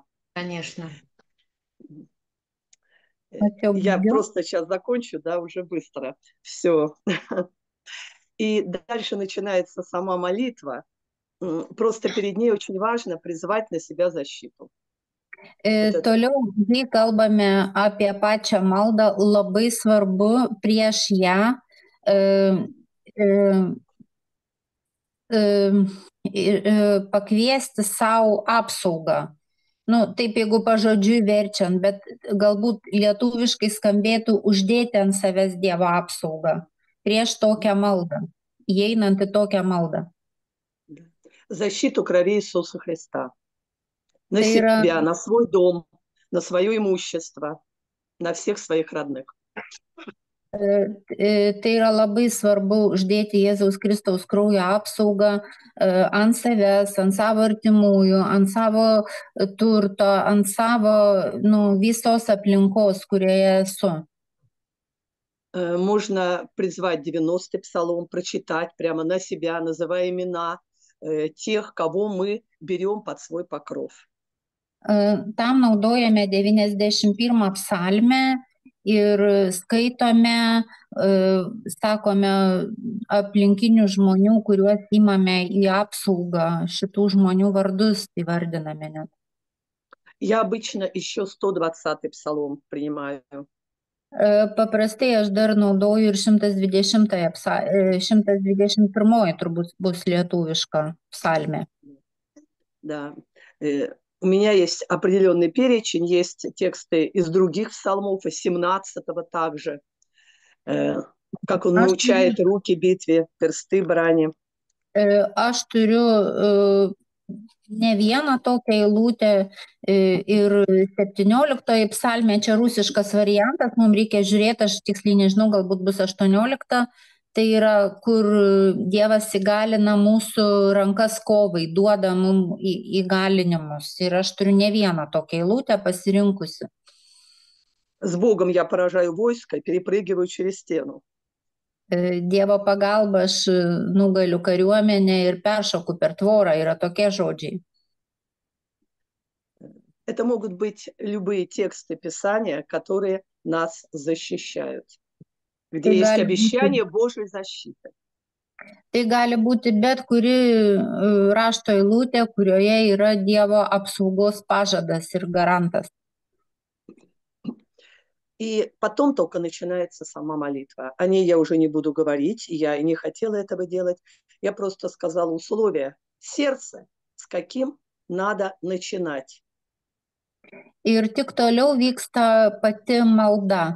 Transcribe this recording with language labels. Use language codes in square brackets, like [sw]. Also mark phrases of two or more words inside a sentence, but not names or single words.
[ru] Конечно. Я просто сейчас закончу, да, уже быстро. Все. И дальше начинается сама молитва. Просто перед ней очень важно призвать на себя защиту. Вот это. [lt] Toliau, kai kalbame apie pačią maldą, labai svarbu prieš ją e, e, pakviesti savo apsaugą. Nu, taip, jeigu pažodžiui verčiant, bet galbūt lietuviškai skambėtų uždėti ant savęs Dievo apsaugą prieš tokią maldą, įeinant į tokią maldą. [ru] Защиту крови Иисуса Христа. На [lt] Tai yra, [ru] себя, на свой дом, на свое имущество, на всех своих родных. [lt] tai yra labai svarbu uždėti Jėzaus Kristaus kraujo apsaugą ant savęs, ant savo artimųjų, ant savo turto, ant savo visos aplinkos, kurioje esu. [ru] Можно призвать 90-й псалом, прочитать прямо на себя, называя имена тех, кого мы берем под свой покров. [lt] Tam naudojame 91 psalmę ir skaitome, sakome aplinkinių žmonių, kuriuos įmame į apsaugą, šitų žmonių vardus įvardiname net. [ru] Я обычно еще 120-й псалом принимаю. [lt] Paprastai aš dar naudoju ir 121 turbūt bus lietuviška psalmė. [ru] Да. У меня есть определенный перечень, есть тексты из других псалмов, из 17-го также, как он научает руки битве, персты брани. [lt] Aš turiu ne vieną tokią eilutę ir 17 psalmė, čia rusiškas variantas, mums reikia žiūrėti, aš tiksliai nežinau, galbūt bus 18, tai yra, kur Dievas įgalina mūsų rankas kovai, duoda mums įgalinimus. Ir aš turiu ne vieną tokią eilutę pasirinkusi. [ru] С Богом я поражаю войско, перепрыгиваю через стену. [lt] Dievo pagalba aš nugaliu kariuomenę ir peršoku per tvorą, yra tokie žodžiai. [ru] Это могут быть любые тексты Писания, которые нас защищают, где есть обещание Божьей защиты. [lt] Tai gali būti bet kuri rašto eilutė, kurioje yra Dievo apsaugos pažadas ir garantas. [ru] И потом только начинается сама молитва. О ней я уже не буду говорить, и я и не хотела этого делать. Я просто сказала условия. Сердце, с каким надо начинать. [lt] Ir tik toliau vyksta pati malda.